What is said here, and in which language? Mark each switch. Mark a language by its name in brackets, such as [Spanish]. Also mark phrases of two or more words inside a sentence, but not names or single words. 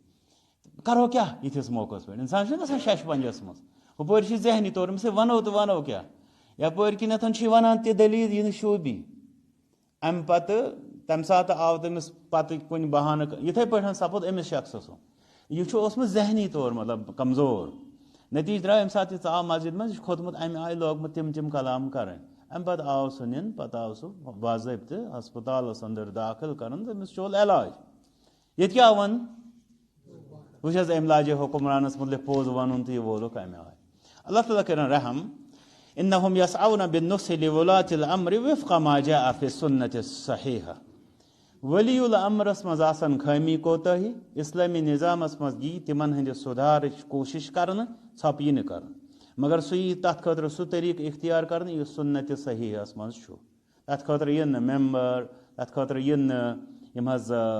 [Kashmiri] کرو کیٛاہ یِتھِس موقعس پٮ۪ٹھ انسان چھُنہ گژھان شش پنجس منٛز ہُپٲرۍ چھِ ذہنی طور أمِس ونو تہٕ ونو کیٛاہ یپٲرۍ کِنٮ۪تھ چھِ یہِ ونان تہِ دٔلیٖل یہِ نہٕ شوٗبی امہِ پتہٕ تمہِ ساتہٕ آو تٔمِس پتہٕ کُنہِ بہانہٕ یِتھے پٲٹھۍ سپُد أمِس شخصس یہِ چھُ اوسمُت ذہنی طور مطلب کمزور نتیٖجہٕ درٛاو ییٚمہِ ساتہٕ یہِ ژاو مسجد منٛز یہِ چھُ کھوٚتمُت امہِ آیہِ لوگمُت تِم کلام کرٕنۍ امہِ پتہٕ آو سُہ نِنہٕ پتہٕ آو سُہ باضٲبطہٕ ہسپتالس انٛدر دٲخل کرُن تٔمِس چول علاج ییٚتہِ کیٛاہ وَن وٕچھ حظ أمۍ لاجے حُکمرانس مُتعلق پوٚز ونُن تہٕ یہِ وولُکھ امہِ آیہِ اللہ تعالیٰ کٔرِنۍ رحم [Arabic] انہم یسعون بالنصح لولاة الامر وفق ما جاء فی السنة الصحیحہ [Kashmiri] ولی الامرس منٛز آسن خٲمی کوتٲہی اسلٲمی نظامس منٛز یی تِمن ہٕنٛدِ سُدھارٕچ کوٗشش کرنہٕ ژھۄپہٕ یی نہٕ کرنہٕ مگر سُہ یی تتھ خٲطرٕ سُہ طریٖقہٕ اختیار کرنہٕ یُس سُنتِ صحیحس منٛز چھُ تتھ خٲطرٕ یِن نہٕ ممبر تتھ خٲطرٕ یِن نہٕ یِم حظ